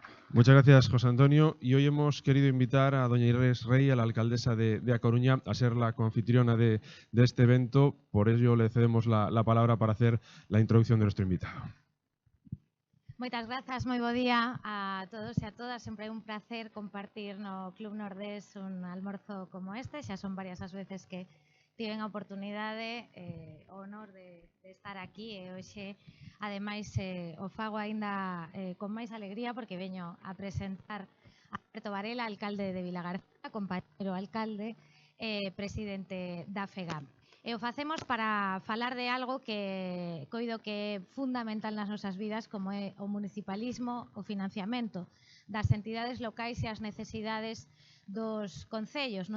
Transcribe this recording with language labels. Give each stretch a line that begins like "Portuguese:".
Spanish: Muchas gracias, José Antonio. Y hoy hemos querido invitar a doña Inés Rey, a la alcaldesa de A Coruña, a ser la coanfitriona de este evento. Por ello le cedemos la palabra para hacer la introducción de nuestro invitado.
Galician: Moitas grazas, moi bo día a todos e a todas. Sempre é un placer compartir no Club Nordés un almorzo como este. Xa son varias as veces que tiven a oportunidade, o honor de estar aquí e hoxe, ademais, o fago aínda con máis alegría porque veño a presentar a Alberto Varela, alcalde de Vilagarcía, compañero alcalde, presidente da FEGAM. E o facemos para falar de algo que coido que é fundamental nas nosas vidas, como é o municipalismo, o financiamento das entidades locais e as necesidades dos concellos.